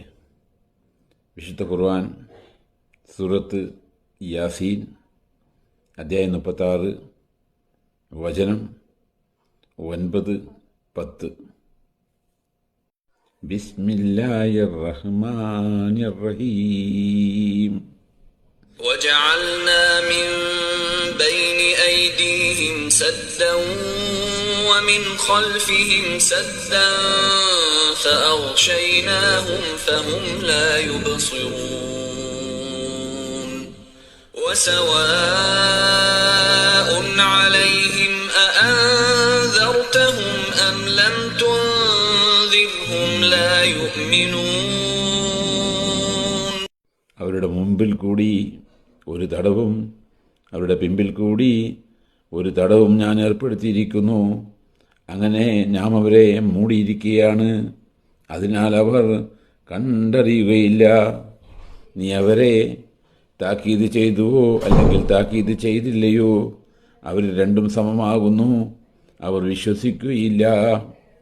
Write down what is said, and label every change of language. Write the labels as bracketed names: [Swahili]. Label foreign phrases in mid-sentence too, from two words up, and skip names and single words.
[Malayalam] വിശുദ്ധ ഖുർആൻ സൂറത്ത് യാസീൻ അധ്യായം 36 വചനം 9-10. [Arabic] بسم الله الرحمن الرحيم. وجعلنا من بين أيديهم سدا ومن خلفهم سدا فأغشيناهم فهم لا يبصرون وسواء عليهم أأنذرتهم أم لم تنذرهم لا يؤمنون. [Malayalam] അവരുടെ മുമ്പിൽ കൂടി ഒരു തടവും അവരുടെ പിമ്പിൽ കൂടി ഒരു തടവും ഞാൻ ഏർപ്പെടുത്തിയിരിക്കുന്നു. അങ്ങനെ നാം അവരെ മൂടിയിരിക്കുകയാണ്, അതിനാൽ അവർ കണ്ടറിയുകയില്ല. നീ അവരെ താക്കീത് ചെയ്തുവോ അല്ലെങ്കിൽ താക്കീത് ചെയ്തില്ലയോ, അവർ രണ്ടും സമമാകുന്നു, അവർ വിശ്വസിക്കുകയില്ല.